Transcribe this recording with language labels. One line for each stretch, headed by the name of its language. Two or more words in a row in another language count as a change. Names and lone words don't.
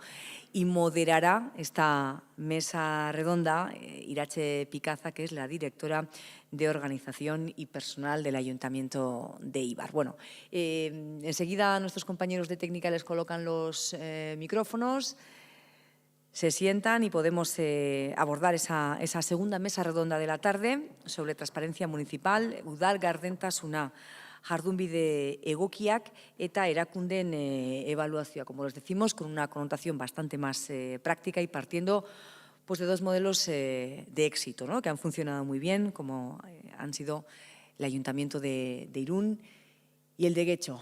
Spanish: Y moderará esta mesa redonda Irache Picaza, que es la directora de Organización y Personal del Ayuntamiento de Eibar. Bueno, enseguida nuestros compañeros de técnica les colocan los micrófonos, se sientan y podemos abordar esa segunda mesa redonda de la tarde sobre transparencia municipal,
Basque: udal gardentasuna, jardunbide egokiak eta erakunden evaluazioa,
Spanish: como les decimos, con una connotación bastante más práctica y partiendo de dos modelos de éxito, ¿no? Que han funcionado muy bien, como han sido el Ayuntamiento de Irún y el de Getxo.